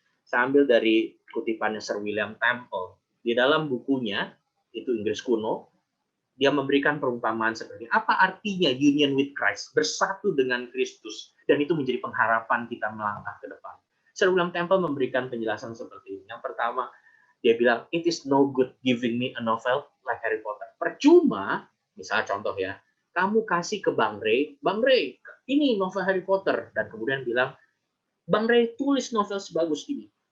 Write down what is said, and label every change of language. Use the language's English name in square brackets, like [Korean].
[Indonesian] Saya ambil dari kutipannya Sir William Temple. Di dalam bukunya, itu Inggris kuno, dia memberikan perumpamaan seperti apa artinya [English] union with Christ, [Indonesian] bersatu dengan Kristus, dan itu menjadi pengharapan kita melangkah ke depan. Sir William Temple memberikan penjelasan seperti ini. Yang pertama, dia bilang, [English] it is no good giving me a novel like Harry Potter. [Indonesian] Percuma, misalnya contoh ya, kamu kasih ke Bang Ray, ini novel Harry Potter, dan kemudian bilang, Bang Ray tulis novel sebagus ini.